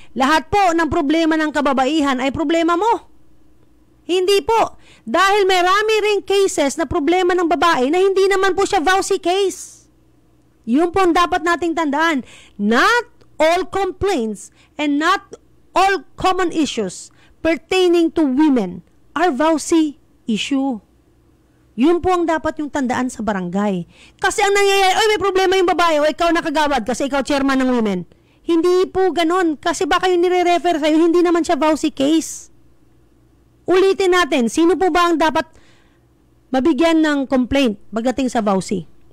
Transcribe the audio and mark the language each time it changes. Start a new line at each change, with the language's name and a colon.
Filipino: Lahat po ng problema ng kababaihan ay problema mo. Hindi po. Dahil marami ring cases na problema ng babae na hindi naman po siya VAUSI case. Yun po ang dapat nating tandaan.
English: Not all complaints and not all common issues pertaining to women are VAUSI issue.
Filipino: Yun po ang dapat yung tandaan sa barangay. Kasi ang nangyayari, may problema yung babae o ikaw nakagawad kasi ikaw chairman ng women. Hindi po ganon. Kasi baka yung nire-refer sa'yo, hindi naman siya VAUSI case. Ulitin natin, sino po ba ang dapat mabigyan ng complaint pagdating sa VAUSI?